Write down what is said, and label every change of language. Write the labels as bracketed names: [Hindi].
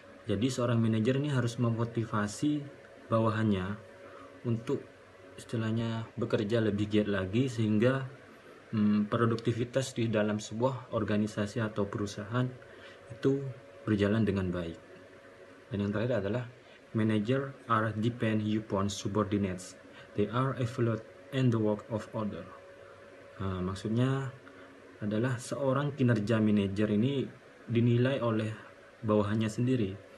[Indonesian] Jadi seorang manajer ini harus memotivasi bawahannya untuk istilahnya bekerja lebih giat lagi sehingga produktivitas di dalam sebuah organisasi atau perusahaan itu berjalan dengan baik. Dan yang terakhir adalah [English] manager are depend upon subordinates. They are evaluate and the work of other. [Indonesian] Maksudnya adalah seorang kinerja manajer ini dinilai oleh bawahannya sendiri.